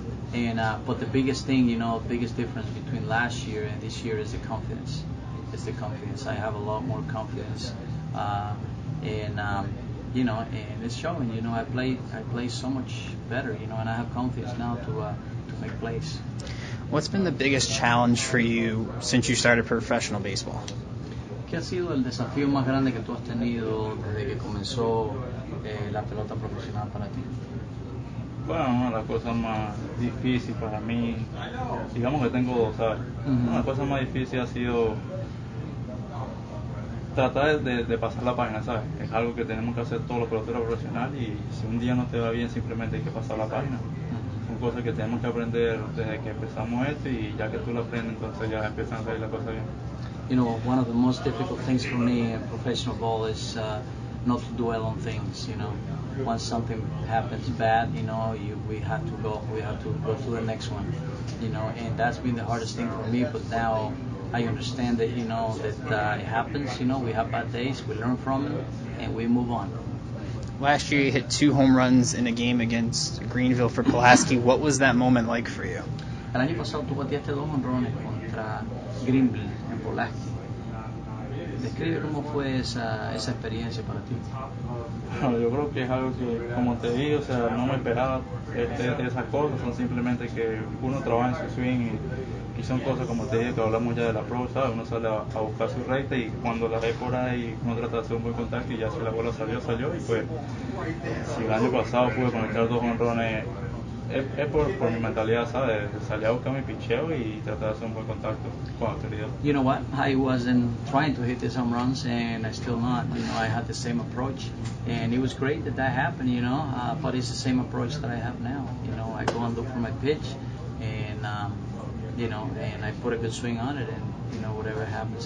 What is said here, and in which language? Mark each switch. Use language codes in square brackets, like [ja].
[en] But the biggest thing, you know, biggest difference between last year and this year is the confidence. It's the confidence. I have a lot more confidence, you know, and it's showing. You know, I play so much better, you know, and I have confidence now to make plays. What's been the biggest challenge for you since you started professional baseball? [es] ¿Qué ha sido el desafío más grande que tú has tenido desde que comenzó la pelota profesional para ti? Bueno, una de las cosas más difíciles para mí, digamos que tengo dos, ¿sabes? Una de las cosas más difíciles ha sido tratar de pasar la página, ¿sabes? Es algo que tenemos que hacer todos los peloteros profesionales, y si un día no te va bien, simplemente hay que pasar la página. Son cosas que tenemos que aprender desde que empezamos esto, y ya que tú lo aprendes, entonces ya empiezan a salir las cosas bien. [en] You know, one of the most difficult things for me in professional ball is not to dwell on things. You know, once something happens bad, you know, we have to go to the next one. You know, and that's been the hardest thing for me. But now I understand that, you know, that it happens. You know, we have bad days, we learn from it, and we move on. Last year you hit 2 home runs in a game against Greenville for Pulaski. What was that moment like for you? [es] El año pasado tú bateaste 2 honrones contra Greenville en Pulaski. Describe cómo fue esa experiencia para ti. Bueno, yo creo que es algo que, como te digo, o sea, no me esperaba esas cosas, son simplemente que uno trabaja en su swing y son cosas como te dije que hablamos ya de la pro, ¿sabes? Uno sale a buscar su recta y cuando la ve por ahí uno trata de hacer un buen contacto y ya si la bola salió y pues si el año pasado pude conectar 2 jonrones es por mi mentalidad, ¿sabes? Salí a buscar mi picheo y tratar de hacer un buen contacto con autoridad. [en] You know what? I wasn't trying to hit these home runs, and I still not. You know, I had the same approach, and it was great that happened. You know, but it's the same approach that I have now. You know, I go and look for my pitch, and you know, and I put a good swing on it, and you know, whatever happens.